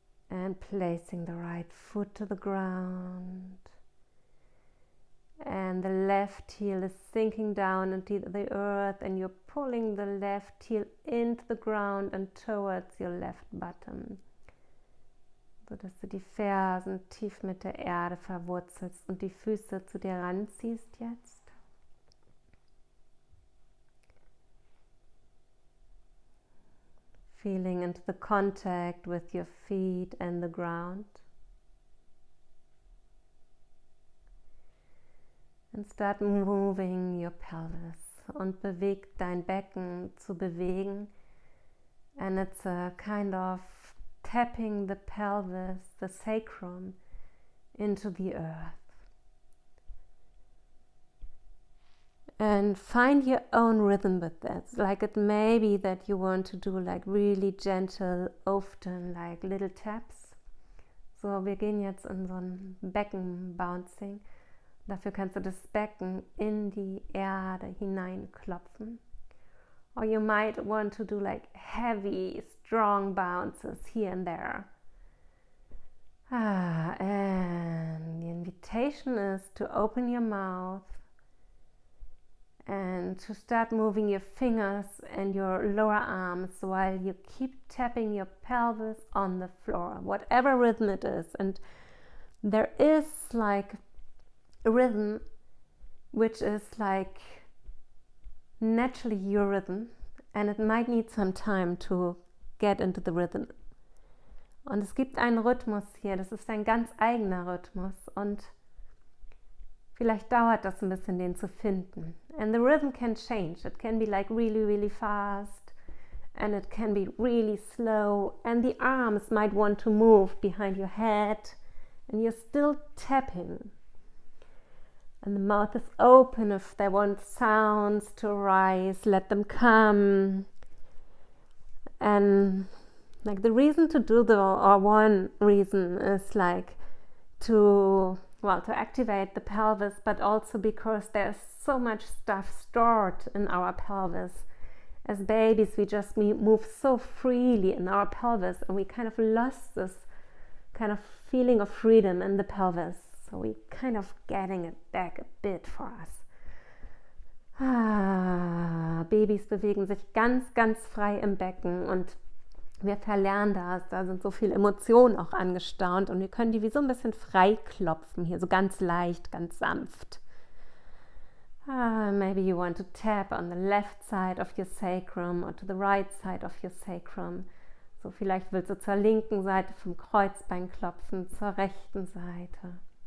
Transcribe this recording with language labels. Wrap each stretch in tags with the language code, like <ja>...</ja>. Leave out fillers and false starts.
<en>And placing the right foot to the ground. And the left heel is sinking down into the earth, and you're pulling the left heel into the ground and towards your left bottom.</en> <de>Sodass du die Fersen tief mit der Erde verwurzelst und die Füße zu dir ranziehst jetzt.</de> <en>Feeling into the contact with your feet and the ground. And start moving your pelvis.</en> <de>Und beweg dein Becken zu bewegen.</de> <en>And it's a kind of tapping the pelvis, the sacrum, into the earth. And find your own rhythm with that. Like it may be that you want to do like really gentle, often like little taps.</en> <de>So, wir gehen jetzt in so ein Becken-Bouncing. Dafür kannst du das Becken in die Erde hineinklopfen.</de> <en>Or you might want to do like heavy, strong bounces here and there. And the invitation is to open your mouth and to start moving your fingers and your lower arms while you keep tapping your pelvis on the floor, whatever rhythm it is. And there is like a rhythm which is like naturally your rhythm, and it might need some time to get into the rhythm.</en> <de>Und es gibt einen Rhythmus hier, das ist ein ganz eigener Rhythmus, und Vielleicht dauert das ein bisschen, den zu finden.</de> <en>And the rhythm can change. It can be like really, really fast. And it can be really slow. And the arms might want to move behind your head. And you're still tapping. And the mouth is open. If they want sounds to arise, let them come. And like the reason to do or one reason is like to activate the pelvis, but also because there's so much stuff stored in our pelvis. As babies, we just move so freely in our pelvis, and we kind of lost this kind of feeling of freedom in the pelvis. So we kind of getting it back a bit for us.</en> <de>Babys bewegen sich ganz, ganz frei im Becken und wir verlernen das. Da sind so viele Emotionen auch angestaunt und wir können die wie so ein bisschen frei klopfen, hier so ganz leicht, ganz sanft.</de> <en>Maybe you want to tap on the left side of your sacrum or to the right side of your sacrum.</en> <de>So vielleicht willst du zur linken Seite vom Kreuzbein klopfen, zur rechten Seite.</de>